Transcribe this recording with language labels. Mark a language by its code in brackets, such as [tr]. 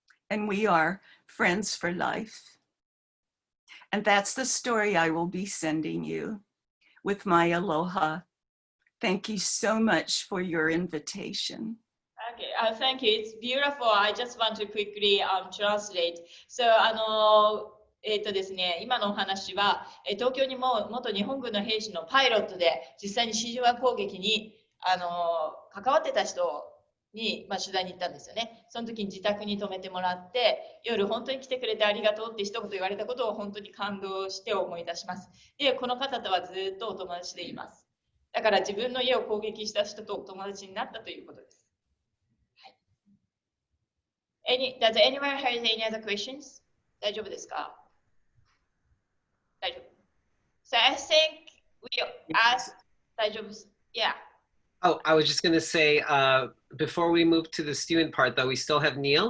[en] And we are friends for life. And that's the story I will be sending you with my aloha. Thank you so much for your invitation. Okay, thank you. It's beautiful. I just want to quickly translate. [ja] So, ですね、今のお話は、東京にも元日本軍の兵士のパイロットで実際に地上攻撃に関わってた人に、取材に行ったんですよね。その時に自宅に泊めてもらって、夜本当に来てくれてありがとうって一言言われたことを本当に感動して思い出します。で、この方とはずっとお友達でいます。だから自分の家を攻撃した人とお友達になったということです。 [en] はい、does anyone have any other questions? [ja] 大丈夫ですか？大丈夫。 [en] So I think we asked 大丈夫。 Yeah. Oh, I was just going to say, before we move to the student part, though, we still have Neil.